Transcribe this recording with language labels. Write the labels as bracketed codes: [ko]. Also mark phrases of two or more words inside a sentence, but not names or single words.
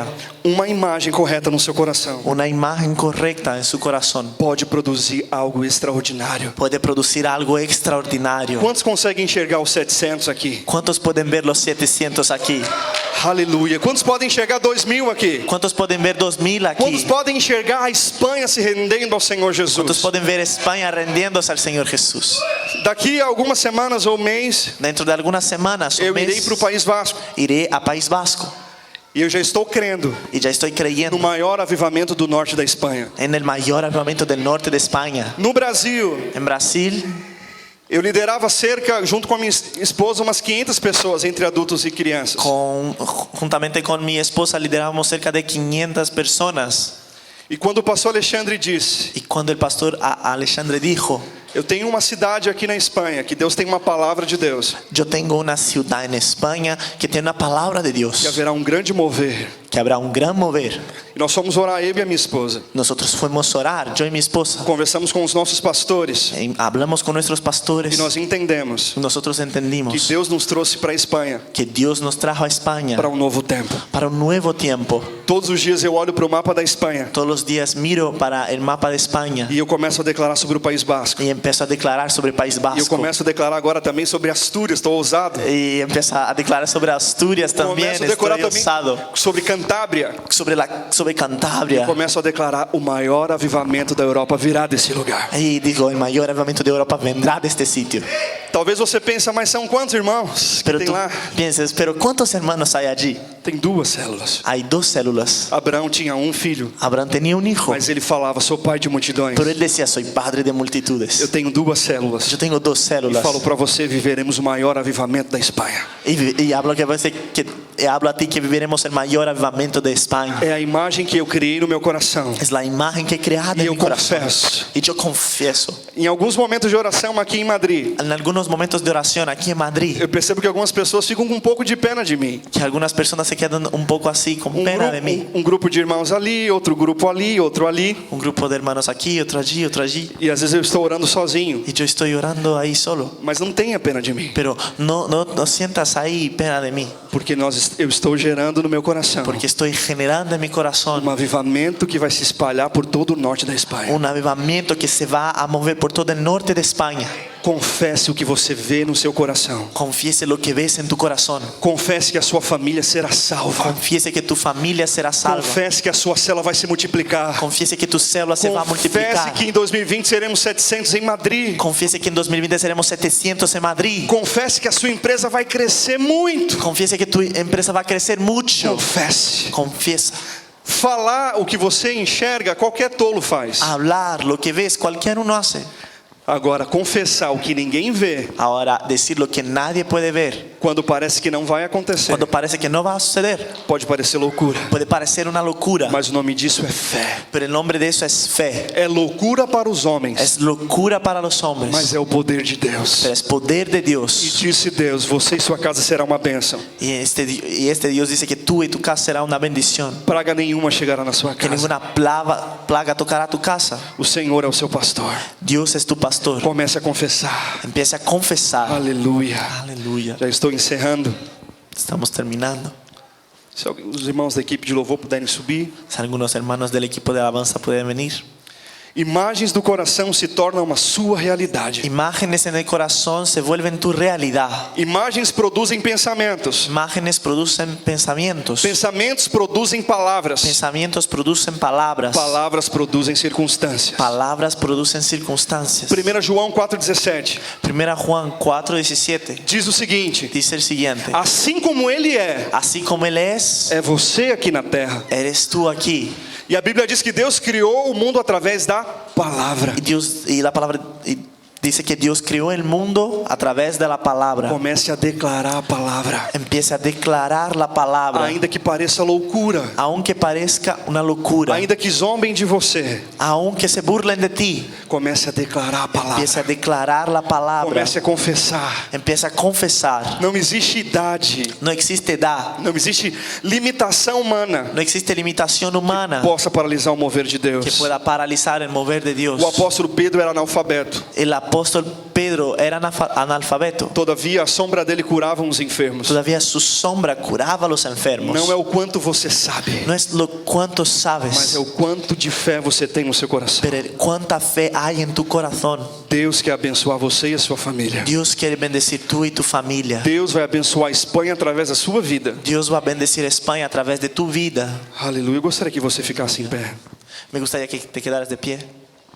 [pt] Uma imagem correta no seu coração [es] Una imagen correcta en su corazón [pt] pode produzir algo extraordinário. [es] puede producir algo extraordinario. [pt] Quantos conseguem enxergar os 700 aqui? [es] ¿Cuántos pueden ver los 700 aquí? [pt] Aleluia. Quantos podem enxergar 2.000 aqui? [es] ¿Cuántos pueden ver 2,000 [pt] Quantos [es] aquí? [pt] podem enxergar a Espanha se rendendo ao Senhor [es] ¿Cuántos [pt] Jesus? [es] pueden ver España rendiéndose al Señor Jesús? [pt] Daqui a algumas semanas ou mês, [es] Dentro de algunas semanas o [pt] eu irei [es] meses, [pt] para o País Vasco. [es] iré a País Vasco [pt] E eu já estou crendo [es] y ya estoy [pt] no [es] creyendo [pt] maior avivamento do norte da Espanha. [es] en el mayor avivamiento del norte de España. [pt] No Brasil, [es] En Brasil, [pt] eu liderava junto com a minha esposa, umas 500 pessoas, entre adultos e crianças. [es] juntamente con mi esposa, lideramos cerca de 500 personas. [pt] E quando o pastor Alexandre disse: [es] Y cuando el pastor Alexandre dijo: [pt] eu tenho uma cidade aqui na Espanha que Deus tem uma palavra de Deus, [es] yo tengo una ciudad en España que tiene una palabra de [pt] que [es] Dios, [pt] haverá um grande mover. [es] que habrá un gran mover. [pt] E nós fomos orar, eu e a minha esposa. [es] Nosotros fuimos a orar, yo y mi esposa. [pt] Conversamos com os nossos pastores [es] Hablamos con nuestros [pt] e [es] pastores. [pt] nós entendemos [es] Nosotros [pt] que [es] entendimos [pt] Deus nos trouxe para a Espanha [es] que Dios nos trajo a España [pt] para um novo tempo. [es] para un nuevo tiempo. [pt] Todos os dias eu olho para o mapa da Espanha [es] Todos los días miro para el mapa de España [pt] e eu começo a declarar sobre o País Basco. [es] y empiezo a declarar sobre el País [pt] E eu [es] Vasco. [pt] começo a declarar agora também sobre Astúrias, estou ousado. [es] Y empieza a declarar sobre Asturias también. [pt] Começo a decorar [es] Estoy [pt] também [es] osado. [pt] sobre Cantábria. [es] Sobre Cantabria. [pt] Começo a declarar: o maior avivamento da Europa virá desse lugar. [es] Y digo: el mayor avivamiento de Europa vendrá de este sitio. [pt] Talvez você pense: mas são quantos irmãos que [es] Pero [pt] tem [es] tú [pt] lá? [es] pienses: pero ¿cuántos hermanos hay allí? [pt] Tem 2 células. [es] Hay 2 células. [pt] Abraão tinha um filho, [es] Abraham tenía un hijo, [pt] mas ele falava: sou pai de multidões. [es] pero él decía: soy padre de [pt] Eu [es] multitudes. [pt] tenho 2 células. [es] Yo tengo 2 [pt] E [es] células. [pt] falo para você: viveremos o maior avivamento da Espanha. [es] Y hablo que a veces que hablo a ti que viviremos el mayor avivamiento de España. [pt] É a imagem que eu criei no meu coração. [es] Es la imagen que he creado Y en yo mi corazón. confieso. Y yo confieso. [pt] Em alguns momentos de oração aqui em Madrid, [es] En algunos momentos de oración aquí en Madrid, [pt] eu percebo que algumas pessoas ficam com um pouco de pena de mim. [es] que algunas personas se quedan un poco así con pena de mí. [pt] Um grupo de irmãos ali, outro grupo ali, outro ali. [es] Un grupo de hermanos aquí, otro allí, otro allí. [pt] E às vezes eu estou orando sozinho. [es] Y yo estoy orando ahí solo. [pt] Mas não tenha pena de mim, [es] Pero no sientas ahí pena de mí. [pt] porque eu estou gerando no meu coração [es] Porque estoy generando en mi corazón [pt] avivamento que vai se espalhar por todo o norte da Espanha. [es] un avivamiento que se va a mover por todo el norte de España. [pt] Confesse o que você vê no seu coração. [es] Confiese lo que ves en tu corazón. [pt] Confesse que a sua família será salva. [es] Confiese que tu familia será salva. [pt] Confesse que a sua célula vai se multiplicar. [es] Confiese que tu célula se va a [pt] Confesse [es] multiplicar. [pt] que em 2020 seremos 700 em Madrid. [es] Confiese que en 2020 seremos 700 en Madrid. [pt] Confesse que a sua empresa vai crescer muito. [es] Confiese que tu empresa va a crecer mucho. [pt] Confesse. [es] Confiesa. [pt] Falar o que você enxerga, qualquer tolo faz. [es] Hablar lo que ves, cualquier uno hace. [pt] Agora, confessar o que ninguém vê, [es] Ahora, decir lo que nadie puede ver, [pt] quando parece que não vai acontecer, [es] cuando parece que no va a suceder, [pt] pode parecer loucura. [es] puede parecer una locura. [pt] Mas o nome disso é fé. [es] Pero el nombre de eso es fe. [pt] É loucura para os homens, [es] Es locura para los hombres. [pt] mas é o poder de Deus. [es] Pero es poder de [pt] E [es] Dios. [pt] disse Deus: você e sua casa será uma bênção. [es] Y este Dios dice que tú y tu casa será una bendición. [pt] Praga nenhuma chegará na sua [es] Que [pt] casa. [es] ninguna plaga tocará tu casa. [pt] O Senhor é o seu pastor. [es] Dios es tu pastor. [pt] Comece a confessar. [es] Empieza a confesar. [pt] Aleluia. [es] Aleluya. [pt] Já estou encerrando. [es] Estamos terminando. [pt] Se os irmãos da equipe de louvor puderem subir. [es] Si algunos hermanos del equipo de alabanza pueden venir. [pt] Imagens do coração se tornam uma sua realidade. [es] Imágenes en el corazón se vuelven tu realidad. [pt] Imagens produzem pensamentos. [es] Imágenes producen pensamientos. [pt] Pensamentos produzem palavras. [es] Pensamientos producen palabras. [pt] Palavras produzem circunstâncias. [es] Palabras producen circunstancias. [pt] 1 João 4,17 [es] Primera Juan 4:17 [pt] diz o seguinte: [es] dice el siguiente: [pt] assim como ele [es] así como Él es, [pt] é você aqui na terra. [es] eres tú aquí. [pt] E a Bíblia diz que Deus criou o mundo através da palavra. [es] Y la palabra dice que Dios creó el mundo a través de la palabra. [pt] Comece a declarar a palavra. [es] Empieza a declarar la palabra. [pt] Ainda que pareça loucura, [es] Aunque parezca una locura, [pt] ainda que zombem de você, [es] aunque se burlen de ti, [pt] comece a declarar a palavra. [es] empieza a declarar la palabra. [pt] Comece a confessar. [es] Empieza a confesar. [pt] Não existe idade, [es] No existe edad, [pt] não existe limitação humana [es] no existe limitación humana [pt] que possa paralisar o mover de [es] que [pt] Deus. [es] pueda paralizar el mover de Dios. [pt] O apóstolo Pedro era analfabeto. [es] El apóstol Pedro era analfabeto. [pt] Todavia, a sombra dele curava os enfermos. [es] Todavía su sombra curaba a los enfermos. [pt] Não é o quanto você sabe, [es] No es lo cuánto [pt] mas [es] sabes, [pt] é o quanto de fé você tem no seu coração. [es] pero cuánta fe hay en tu corazón. [pt] Deus quer abençoar você e a sua família. [es] Dios quiere bendecir tú y tu familia. [pt] Deus vai abençoar a Espanha através da sua vida. [es] Dios va a bendecir España a través de tu vida. [pt] Aleluia. Eu gostaria que você ficasse em pé. [es] Me gustaría que te quedaras de pie.